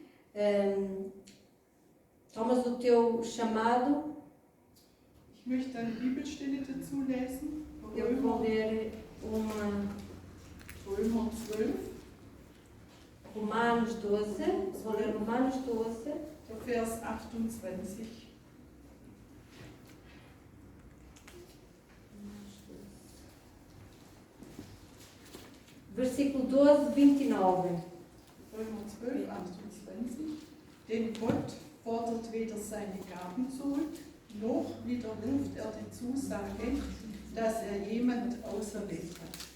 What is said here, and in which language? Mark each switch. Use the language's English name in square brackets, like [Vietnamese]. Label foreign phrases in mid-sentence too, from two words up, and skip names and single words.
[Portuguese] Tomas o teu chamado? [German] Ich möchte eine Bibelstelle dazu lesen. [Portuguese] Eu vou ler uma [German] Römer 12, [Portuguese] Romanos 12. Vou ler Romanos 12. [German] Vers 28. [Portuguese] Versículo 12, 29. [German] Römer 12, 28. Denn Gott fordert weder seine Gaben zurück, noch widerruft er die Zusage, dass jemand auserwählt hat.